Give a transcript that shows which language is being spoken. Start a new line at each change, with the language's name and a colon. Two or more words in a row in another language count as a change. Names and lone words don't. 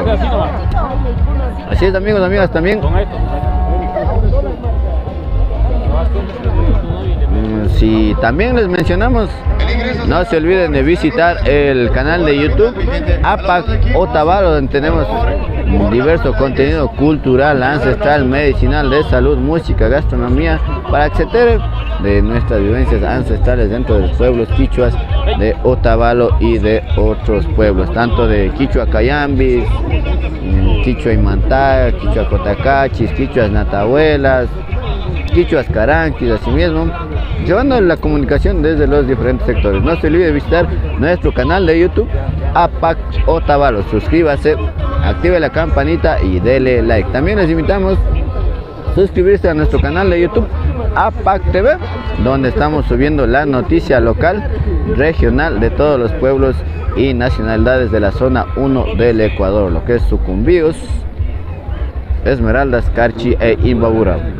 Spanish: Así es, amigos, amigas, también. Si también les mencionamos, no se olviden de visitar el canal de YouTube APAC Otavalo, donde tenemos diverso contenido cultural, ancestral, medicinal, de salud, música, gastronomía, para que se enteren de nuestras vivencias ancestrales dentro de los pueblos quichuas de Otavalo y de otros pueblos, tanto de Quichua Cayambis, Quichua Imantá, Quichua Cotacachis, Quichuas Natahuelas, Quichuas Caranquis, así mismo, llevando la comunicación desde los diferentes sectores. No se olvide de visitar nuestro canal de YouTube APAC Otavalo. Suscríbase, active la campanita y dele like. También les invitamos a suscribirse a nuestro canal de YouTube APAC TV, donde estamos subiendo la noticia local, regional, de todos los pueblos y nacionalidades de la zona 1 del Ecuador, lo que es Sucumbíos, Esmeraldas, Carchi e Imbabura.